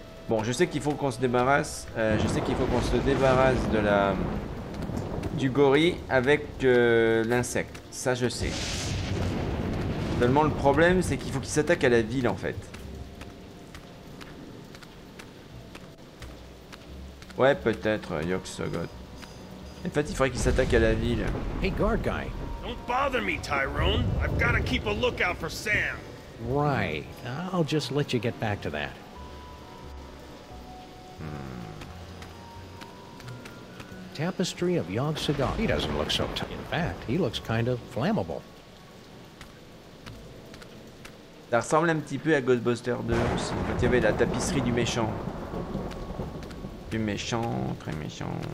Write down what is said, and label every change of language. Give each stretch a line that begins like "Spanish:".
French: Bon, je sais qu'il faut qu'on se débarrasse. Je sais qu'il faut qu'on se débarrasse de la du gorille avec l'insecte. Ça, je sais. Seulement, le problème, c'est qu'il faut qu'il s'attaque à la ville, en fait. Ouais, peut-être, Yoxogot. En fait, il faudrait qu'il s'attaque à la ville.
English: Hey, guard guy. Don't bother me, Tyrone. I've got to keep a lookout for Sam. Right. I'll just let you get back to that. Tapestry of Yogg-Sagoth. He doesn't look so tough. In fact, he looks kind of flammable.
French: Ça ressemble un petit peu à Ghostbusters 2 aussi, quand il y avait la tapisserie du méchant. Du méchant, très méchant.